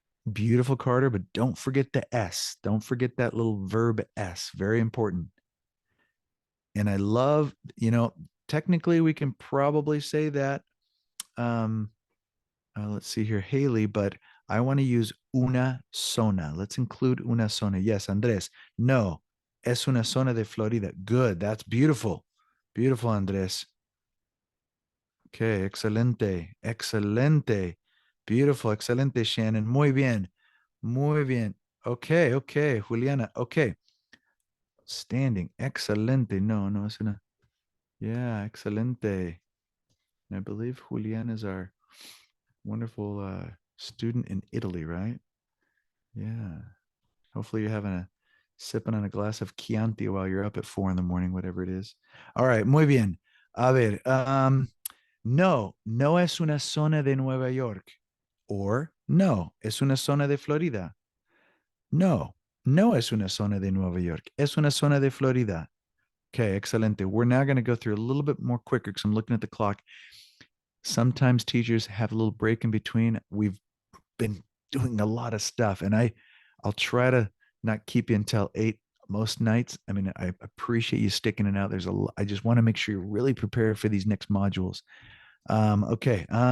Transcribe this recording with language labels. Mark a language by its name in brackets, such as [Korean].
[English] Beautiful, Carter, but don't forget the S. Don't forget that little verb S. Very important. And I love, technically we can probably say that. Let's see here, Haley, but I want to use [Spanish] una zona. [English] Let's include [Spanish] una zona. [English] Yes, Andres. [Spanish] No, es una zona de Florida. [English] Good. That's beautiful. Beautiful, Andres. Okay, excelente. [Spanish] Excelente. Beautiful. Excelente, Shannon. Muy bien. Muy bien. Okay, Juliana. Okay. Standing. Excelente. No, es una. [English] Yeah, excelente. And I believe Juliana is our wonderful student in Italy, right? Yeah. Hopefully you're sipping on a glass of Chianti while you're up at 4 a.m, whatever it is. All right, [Spanish] muy bien. A ver, no es una zona de Nueva York. Or no, es una zona de Florida. No, no es una zona de Nueva York. Es una zona de Florida. Okay, excelente. [English] We're now going to go through a little bit more quicker because I'm looking at the clock. Sometimes teachers have a little break in between. We've been doing a lot of stuff, and I'll try to not keep you until 8 most nights. I mean, I appreciate you sticking it out. I just want to make sure you're really prepared for these next modules. Okay.